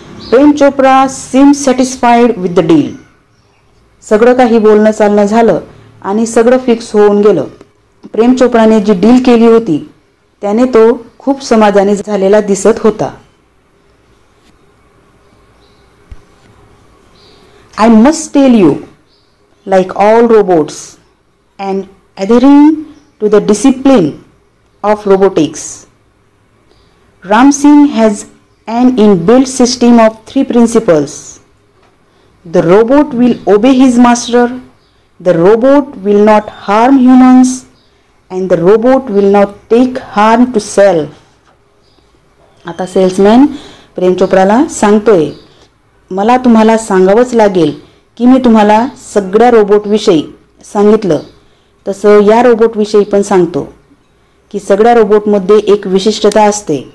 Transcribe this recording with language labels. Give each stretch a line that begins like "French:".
Marathi: Prem Chopra
English: Seem satisfied with the deal.
Marathi: सगळं काही बोलणं चालणं झालं आणि सगळं फिक्स होऊन गेलं. प्रेम चोप्राने जी डील केली होती त्याने तो खूप समाधानी झालेला दिसत होता.
English: I must tell you, like all robots and adhering to the discipline of robotics, Ram Singh has an inbuilt system of 3 principles. The robot will obey his master, the robot will not harm humans, and the robot will not take harm to self.
Marathi: आता salesman प्रेम चोप्राला सांगतोय, मला तुम्हाला सांगावंच लागेल की मी तुम्हाला सगळ्या रोबोटविषयी सांगितलं तसं या रोबोटविषयी पण सांगतो की सगळ्या रोबोटमध्ये एक विशिष्टता असते.